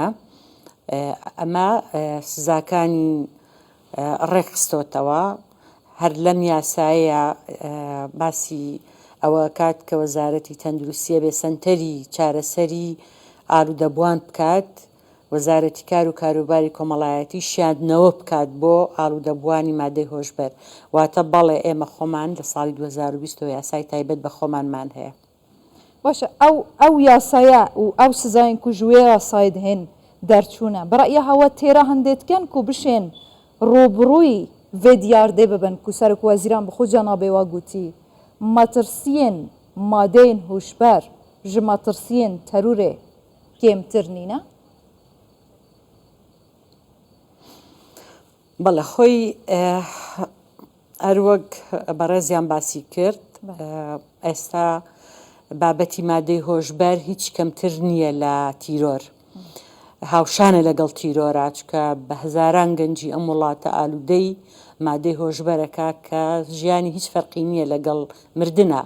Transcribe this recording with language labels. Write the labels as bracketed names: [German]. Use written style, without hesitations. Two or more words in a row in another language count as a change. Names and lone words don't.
[Central Kurdish] ئەمە سزاکانی ڕێکخستۆتەوە، هەر لەم یاسایە باسی ئەوە کات کە وەزارەتی تەندروستیە بێ سنتەری چارەسەری ئاڵوودەبووان بکات، وەزارەتی کار و کاروباری کۆمەڵایەتی شاندنەوە بکات بۆ ئاڵوودەبووانی مادەی هۆشبەر. واتە بەڵێ ئێمە خۆمان لە ساڵی 2020 یاسای تایبەت بە خۆمانمان هەیە. [Kurdish] باشە، ئەو یاسایە و ئەو سزاین کوژوێ یاسای دهێن دەرچوونە بەڕای هەوە تێرە هەندێتکەن کو بشێن ڕۆبڕووی vê diyardê bibin ku serok wezîran bi xwe cenabê wa gotî matirsiyên madeyên hûşber ji matirsiyên terûrê kêmtir nîne؟ [Central Kurdish] بەڵێ، خۆی هەروەک بەڕێزیان باسی کرد، ئێستا بابەتی مادەی هۆشبەر هیچ کەمتر نییە لە تیرۆر، هاوشانە لەگەڵ تیرۆرا، چکە بە هەزاران گەنجی ئەم وڵاتە ئالوودەی مادەی هۆشبەرەکە کە ژیانی هیچ فەرقی نییە لەگەڵ مردنە.